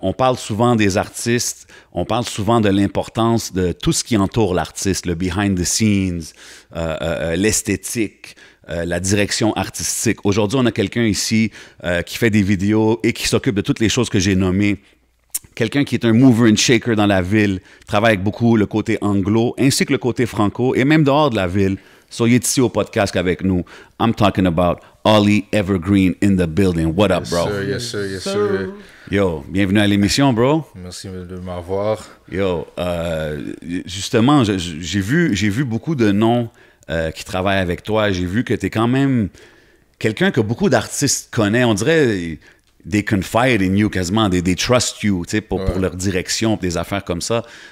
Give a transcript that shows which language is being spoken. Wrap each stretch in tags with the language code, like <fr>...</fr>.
<fr>On parle souvent des artistes, on parle souvent de l'importance de tout ce qui entoure l'artiste, le</fr> <en>behind the scenes,</en> <fr>l'esthétique, la direction artistique. Aujourd'hui, on a quelqu'un ici qui fait des vidéos et qui s'occupe de toutes les choses que j'ai nommées. Quelqu'un qui est un</fr> <en>mover and shaker</en> <fr>dans la ville, travaille avec beaucoup le côté anglo, ainsi que le côté franco, et même dehors de la ville. So, il est ici au podcast avec nous.</fr> <en>I'm talking about Ollie Evergreen in the building. What up, bro? Yes, sir, yes, sir.</en> <fr>Yo, bienvenue à l'émission, bro. Merci de m'avoir. Yo, justement, j'ai vu beaucoup de noms qui travaillent avec toi. J'ai vu que tu es quand même quelqu'un que beaucoup d'artistes connaissent. On dirait...</fr> <en>They confide in you</en> <fr>quasiment,</fr> <en>they trust you,</en> <fr>tu sais, pour leur direction, des affaires comme ça.</fr>